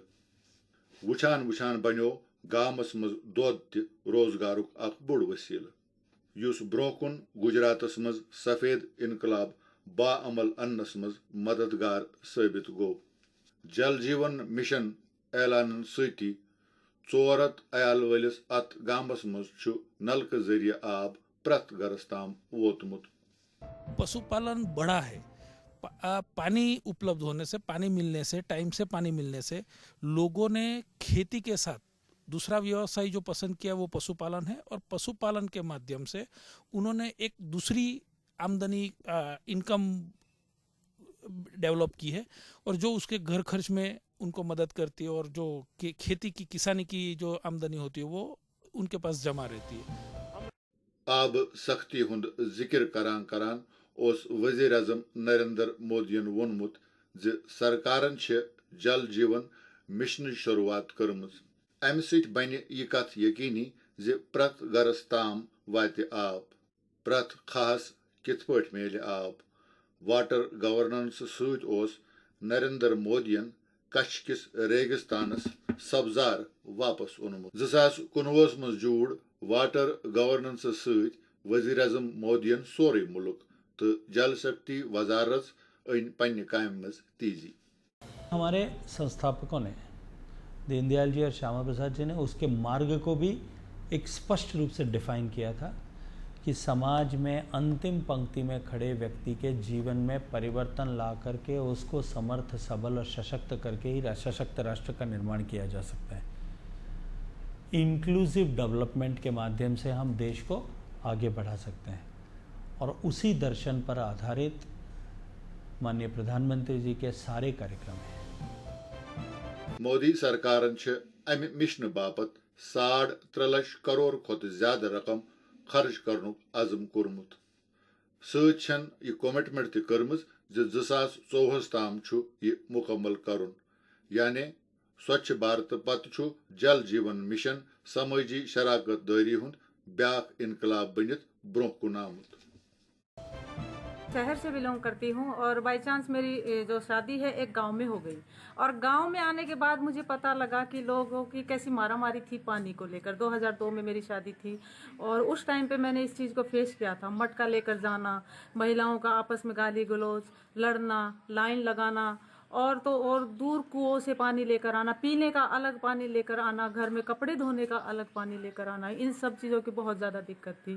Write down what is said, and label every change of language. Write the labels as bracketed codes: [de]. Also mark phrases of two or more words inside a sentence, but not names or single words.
[ks] وچھان وچھان بنیو گامس مز دۄد تہ روزگارک اخ بوڑ وسیلہ یس برو کن گجراتس مز سفید انقلاب با عمل انس مز مددگار ثابت گو. جل جیون مشن اعلان سۭتی 400 عیال ولس ات گامس مز چھ نلکہ ذریعہ آب پرت گرس تام ووتمت. [hi] पशु पालन बड़ा है. पानी उपलब्ध होने से, पानी मिलने से, टाइम से पानी मिलने से लोगों ने खेती के साथ दूसरा व्यवसाय जो पसंद किया वह पशु पालन है. और पशु पालन के माध्यम से उन्होंने एक दूसरी आमदनी [en] income develop [hi] की है, और जो उसके घर खर्च में उनको मदद करती है, और जो खेती की किसानी की जो आमदनी होती है वह उनके पास जमा रहती है. [ks] آب سختی ہند ذکر کران کران اس وزیر اعظم نریندر مودین وونمت ز سرکارن چھ جل جیون مشن شروعات کرمز. امہ سۭتۍ بنہ یہ کت یقینی ز پرت گرس تام واتہ آب. پرت خاص کت پٲٹھۍ میلہِ آب. [en] water governance [ks] ست اوس نریندر مودین کچھ کس ریگستانس سبزار واپس اونمت. 2019 مز جوڑ [en] water governance [ks] ست وزیر اعظم مودین سورے ملک تو جل شکتی وزارت ان پنہ کامہ مز تیزی. [hi] हमारे संस्थापकों ने दीन दयाल जी और श्यामा प्रसाद जी ने इसके मार्ग को भी एक स्पष्ट रूप से डिफ़ाइन किया था कि समाज में अंतिम पंक्ति में खड़े व्यक्ति के जीवन में परिवर्तन ला कर के उसको समर्थ सबल और सशक्त कर के ही सशक्त राष्ट्र का निर्माण किया जा सकता है. [en] inclusive development [hi] के माध्यम से हम देश को आगे बढ़ा सकते हैं, और इसी दर्शन पर आधारित माननीय प्रधान मंत्री जी के सारे कार्य हैं. [ks] مودی سرکارن چھ امہ مشن باپت 3.5 لچھ کروڑ کھت زیادہ رقم خرچ کرنک عزم کورمت. सच यह कमिटमेंट ति कर्मज 2024 ताम छु यह मुकम्मल करुन यानी स्वच्छ भारत पत छु जल जीवन मिशन समाजी शराकत दारी हुंद ब्याक इनकलाब बनित ब्रोह कुन आमुत। [hi] शहर से बिलोंग करती हूँ और [en] by chance [hi] मेरी जो शादी है एक गांव में हो गई और गांव में आने के बाद मुझे पता लगा कि लोगों की कैसी मारामारी थी पानी को लेकर। 2002 में मेरी शादी थी और उस टाइम पे मैंने इस चीज़ को फेस किया था। मटका लेकर जाना, महिलाओं का आपस में गाली गलौज, लड़ना, लाइन लगाना और तो और दूर कुओं से पानी लेकर आना, पीने का अलग पानी लेकर आना, घर में कपड़े धोने का अलग पानी लेकर आना, इन सब चीज़ों की बहुत ज़्यादा दिक्कत थी।